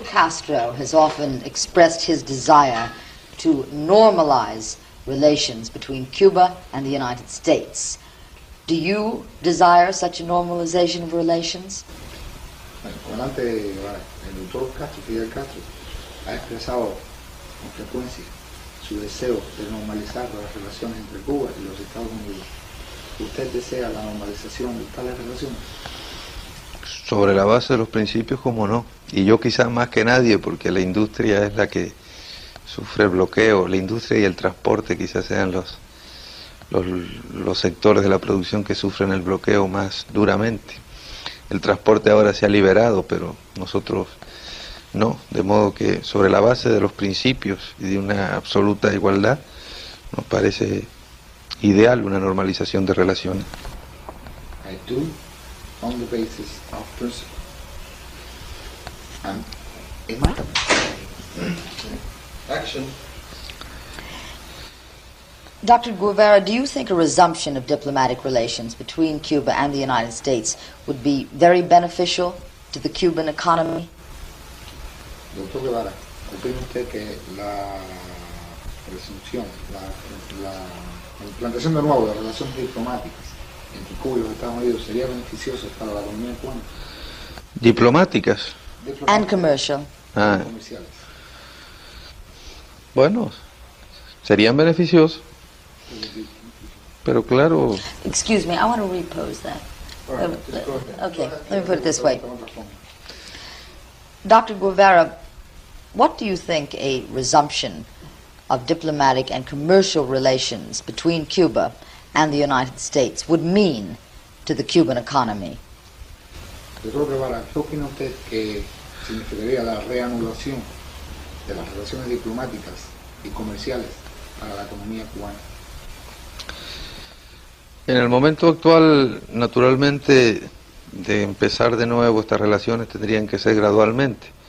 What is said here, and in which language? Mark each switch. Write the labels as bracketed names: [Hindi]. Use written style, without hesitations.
[English] Castro has often expressed his desire to normalize relations between Cuba and the United States. Do you desire such a normalization of relations? [Spanish] El comandante Guevara, el doctor Castro, Fidel Castro, ha expresado con frecuencia su deseo de normalizar las relaciones entre Cuba y los Estados Unidos. ¿Usted desea la normalización de tales relaciones? Sobre la base de los principios, como no. Y yo quizás más que nadie, porque la industria es la que sufre el bloqueo. La industria y el transporte quizás sean los sectores de la producción que sufren el bloqueo más duramente. El transporte ahora se ha liberado, pero nosotros no. De modo que sobre la base de los principios y de una absoluta igualdad, nos parece ideal una normalización de relaciones. [English] I do, on the basis of principle. And Action. Dr. Guevara, do you think a resumption of diplomatic relations between Cuba and the United States would be very beneficial to the Cuban economy? [Spanish] Doctor Guevara, ¿opina usted que la resunción, la implantación de nuevo de relaciones diplomáticas entre Cuba y los Estados Unidos sería beneficioso para la economía cubana? Diplomáticas. [English] And commercial. [Spanish] Comerciales. Bueno, serían beneficiosos, pero claro. [English] Excuse me, I want to repose that. All right, just go ahead. Okay, let me put it this way. Dr. Guevara, what do you think a resumption of diplomatic and commercial relations between Cuba and the United States would mean to the Cuban economy? [Spanish] Doctor Guevara, ¿qué opina usted que significaría la reanudación de las relaciones diplomáticas y comerciales para la economía cubana? En el momento actual, naturalmente, de empezar de nuevo estas relaciones tendrían que ser gradualmente.